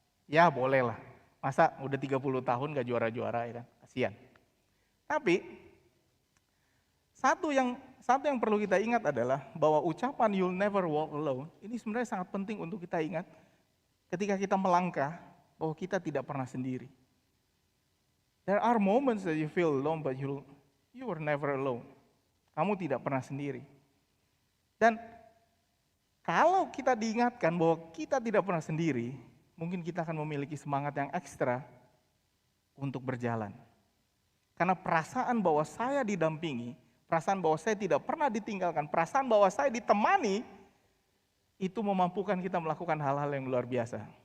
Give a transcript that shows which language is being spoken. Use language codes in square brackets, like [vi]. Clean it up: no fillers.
[id] Ya boleh lah, masa udah 30 tahun gak juara-juara, ya kan, kasihan. Tapi satu yang perlu kita ingat adalah bahwa ucapan [en] you'll never walk alone [id] ini sebenarnya sangat penting untuk kita ingat ketika kita melangkah bahwa kita tidak pernah sendiri. [en] There are moments that you feel alone, but you were never alone. [id] Kamu tidak pernah sendiri. Dan kalau kita diingatkan bahwa kita tidak pernah sendiri, mungkin kita akan memiliki semangat yang ekstra untuk berjalan. Karena perasaan bahwa saya didampingi, perasaan bahwa saya tidak pernah ditinggalkan, perasaan bahwa saya ditemani, itu memampukan kita melakukan hal-hal yang luar biasa.